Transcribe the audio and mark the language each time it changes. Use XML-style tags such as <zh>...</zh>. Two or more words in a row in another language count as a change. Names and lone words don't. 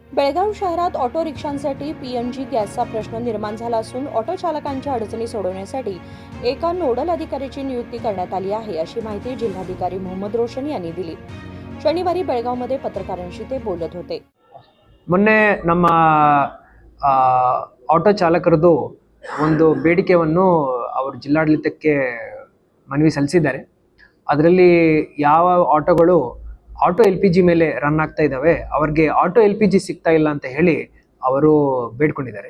<mr>बेळगाव शहरात ऑटो रिक्षांसाठी पीएनजी गॅसचा प्रश्न निर्माण झाला असून ऑटो चालकांच्या अडचणी सोडवण्यासाठी एका नोडल अधिकाऱ्याची नियुक्ती करण्यात आली आहे, अशी माहिती जिल्हाधिकारी मोहम्मद रोशन यांनी दिली। शनिवारी बेळगावमध्ये पत्रकारांशी ते बोलत होते।</mr> <kn>ಮೊನ್ನೆ ನಮ್ಮ ಆಟೋ ಚಾಲಕರದು ಒಂದು ಬೇಡಿಕೆಯನ್ನು ಅವರು ಜಿಲ್ಲಾಡಳಿತಕ್ಕೆ ಮನವಿ ಸಲ್ಲಿಸಿದ್ದಾರೆ। ಅದರಲ್ಲಿ ಯಾವ ಆಟೋಗಳು ಆಟೋ LPG ಮೇಲೆ ರನ್ ಆಗ್ತಾ ಇದ್ದಾವೆ ಅವರಿಗೆ ಆಟೋ LPG ಸಿಗ್ತಾ ಇಲ್ಲ ಅಂತ ಹೇಳಿ ಅವರು ಬೇಡ್ಕೊಂಡಿದ್ದಾರೆ।</kn>